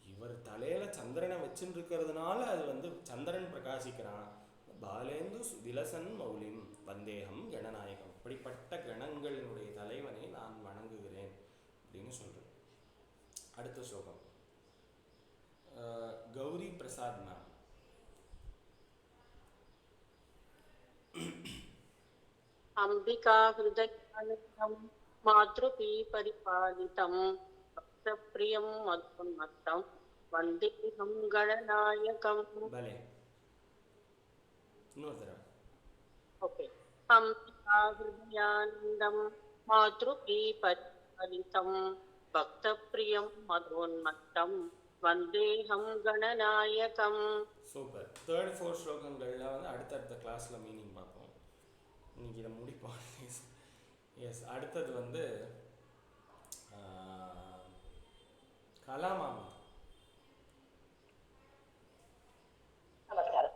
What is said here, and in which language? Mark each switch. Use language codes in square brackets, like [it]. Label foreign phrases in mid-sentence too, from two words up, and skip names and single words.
[ta] இவர் தலையில சந்திரனை வச்சுட்டு இருக்கிறதுனால அது வந்து சந்திரன் பிரகாசிக்கிறான். [sa] बालेन्दु विलसन् मौलिं वन्देऽहं गणनायकम्, [ta] இப்படிப்பட்ட கணங்களினுடைய தலைவனை நான் வணங்குகிறேன் அப்படின்னு சொல்றேன். அடுத்த ஸ்லோகம் கௌரி பிரசாத் மேம். [sa] अंबिका हृदयानन्दं मातृपी परिपालितं भक्तप्रियं मधुन्मत्तं वन्देऽहं गणनायकम्. [ta] பலே இன்னொரு தடவை. ओके. [sa] अंबिका हृदयानन्दं मातृपी परिपालितं भक्तप्रियं मधुन्मत्तं वन्देऽहं गणनायकम्. [ta] சூப்பர். [en] third fourth [ta] ஸ்லோகங்களில் வந்து அடுத்தடுத்த கிளாஸில் மீனிங் பார்ப்போம். இன்னைக்கு இதை முடிப்போம். எஸ். அடுத்தது வந்து கலாமாமி. நமஸ்காரம்.